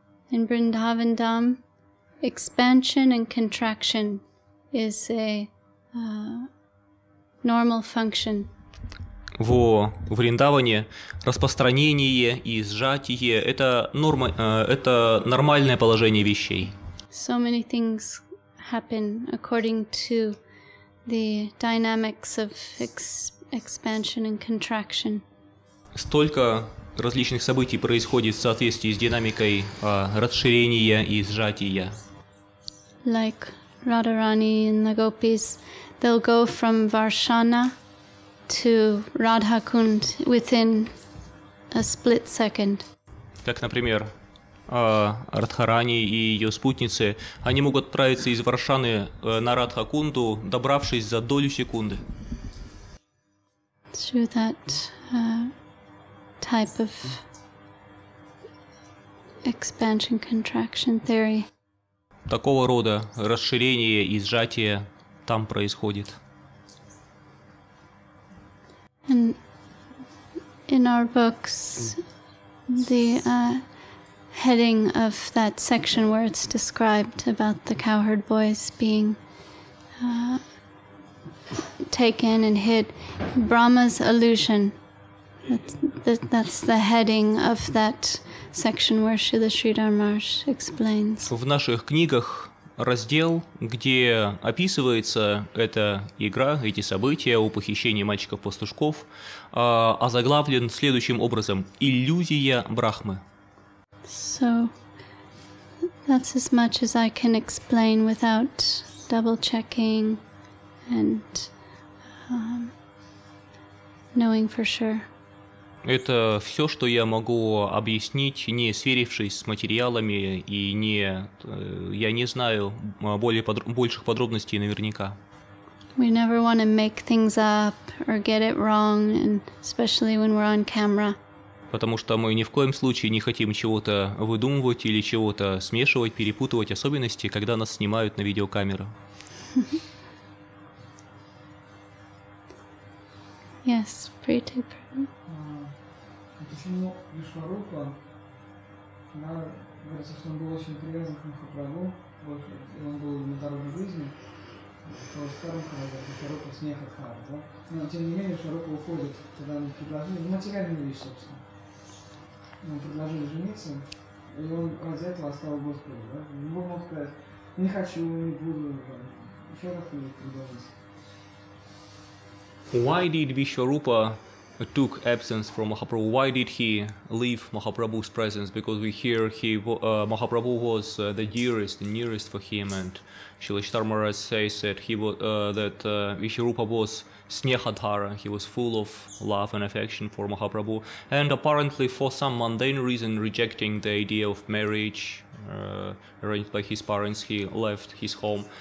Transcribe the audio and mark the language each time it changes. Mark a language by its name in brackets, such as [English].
[English] In Vrindavan Dham, expansion and contraction is a normal function. [Russian] В Вриндаване распространение и сжатие – это нормальное положение вещей. [English] So many things happen according to the dynamics of expansion and contraction. [Russian] Столько различных событий происходит в соответствии с динамикой расширения и сжатия. [English] Like Radharani and the gopis, they'll go from Varshana to Radhakund within a split second. [Russian] Как, например, Радхарани и ее спутницы, они могут отправиться из Варшаны на Радхакунду, добравшись за долю секунды. [English] Through that type of expansion-contraction theory. [Russian] Такого рода расширение и сжатие там происходит. [English] And in our books, the heading of that section where it's described about the cowherd boys being taken and hid, Brahma's illusion. That's the heading of that section where Srila Sridhar Maharaj explains. [Russian] В наших книгах раздел, где описывается эта игра, эти события о похищении мальчиков-пастушков, озаглавлен следующим образом: «Иллюзия Брахмы». [English] So that's as much as I can explain without double-checking and knowing for sure. [Russian] Это все, что я могу объяснить, не сверившись с материалами, и я не знаю больших подробностей наверняка. [English] We never want to make things up or get it wrong, and especially when we're on camera. [Russian] Потому что мы ни в коем случае не хотим чего-то выдумывать или чего-то смешивать, перепутывать особенности, когда нас снимают на видеокамеру. [English] Yes, pretty. [Russian] Почему Вишварупа, она говорится, что он был очень привязан к Махапрабху, и он был на дороге жизни, то скажем, когда Вишварупа снехатхара, да? Но тем не менее Вишварупа уходит, когда он предложили, материальную вещь, собственно. Ему предложили жениться, и он ради этого оставил Господа, да? Он мог сказать, не хочу, не буду, еще раз предложить. [English] Why did Vishwarupa took absence from Mahaprabhu? Why did he leave Mahaprabhu's presence? Because we hear Mahaprabhu was the dearest and nearest for him, and Srila Sridhar Maharaj says that Vishwarupa was Snehadhara, he was full of love and affection for Mahaprabhu, and apparently for some mundane reason rejecting the idea of marriage arranged by his parents, he left his home.